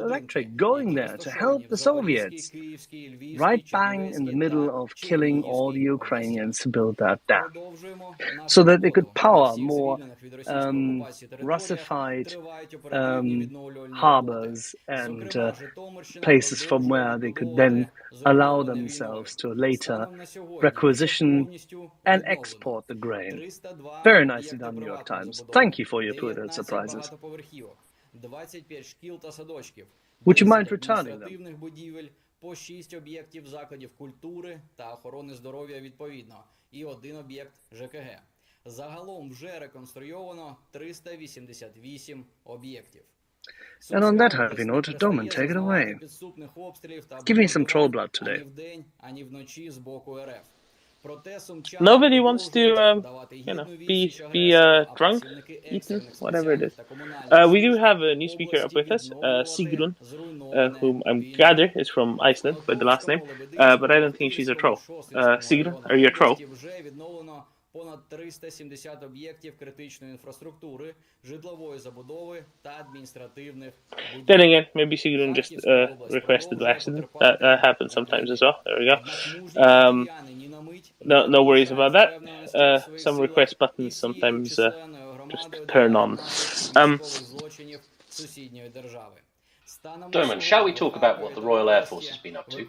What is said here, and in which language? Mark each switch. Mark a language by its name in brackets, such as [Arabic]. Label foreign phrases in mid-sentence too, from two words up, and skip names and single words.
[English] Electric going there to help the Soviets, right bang in the middle of killing all the Ukrainians to build that dam, so that they could power more Russified harbors and places from where they could then allow themselves to later requisition and export the grain. Very nicely done, New York Times. Thank you for your Pulitzer prizes. Would you mind returning them? [Ukrainian] По 6 об'єктів закладів культури та охорони здоров'я відповідно і 1 об'єкт ЖКГ. Загалом вже реконструйовано 388 об'єктів. [English] And on that happy note, Doman, take it away. Give me some troll blood today. Nobody wants to, be drunk, eaten, whatever it is. We do have a new speaker up with us, Sigrun, whom I gather is from Iceland by the last name, but I don't think she's a troll. Sigrun, are you a troll? [Ukrainian] Понад 370 об'єктів критичної інфраструктури, житлової забудови та адміністративних будівель. [English] Then again, maybe Sigrun just requested accident. That happens sometimes as well. There we go. No worries about that. Some request buttons sometimes just turn on. Doman, shall we talk about what the Royal Air Force has been up to?